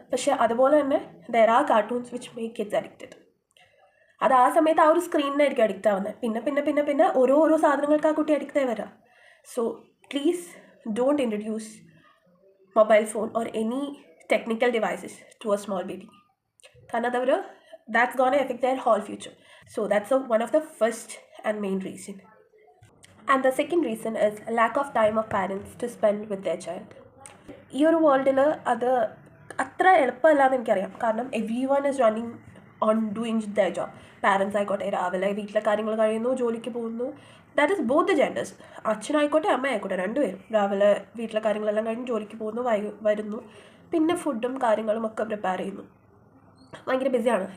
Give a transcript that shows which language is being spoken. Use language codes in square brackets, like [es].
[ml] പക്ഷേ അതുപോലെ തന്നെ [en] There are cartoons which make kids addicted. [ml] അത് ആ സമയത്ത് ആ ഒരു സ്ക്രീനിനായിരിക്കും അഡിക്റ്റ് ആവുന്നത്. പിന്നെ ഓരോ സാധനങ്ങൾക്ക് ആ കുട്ടി അഡിക്റ്റ് ആയി വരാം. [en] So please don't introduce mobile phone or any technical devices to a small baby. [ml] കാരണം [en] that's gonna affect their whole future. So that's one of the first and main reason. And the second reason is lack of time of parents to spend with their child. [ml] ഈ ഒരു വേൾഡിൽ അത് അത്ര എളുപ്പമല്ലാന്ന് എനിക്കറിയാം. കാരണം [en] Everyone is running on doing their job. Parents [ml] ആയിക്കോട്ടെ രാവിലെ വീട്ടിലെ കാര്യങ്ങൾ കഴിയുന്നു, ജോലിക്ക് പോകുന്നു. [en] That is both the genders. [ml] അച്ഛനായിക്കോട്ടെ അമ്മയായിക്കോട്ടെ രണ്ടുപേരും രാവിലെ വീട്ടിലെ കാര്യങ്ങളെല്ലാം കഴിഞ്ഞ് ജോലിക്ക് പോകുന്നു, വരുന്നു, പിന്നെ ഫുഡും കാര്യങ്ങളും ഒക്കെ പ്രിപ്പയർ ചെയ്യുന്നു. ഭയങ്കര ബിസിയാണ്.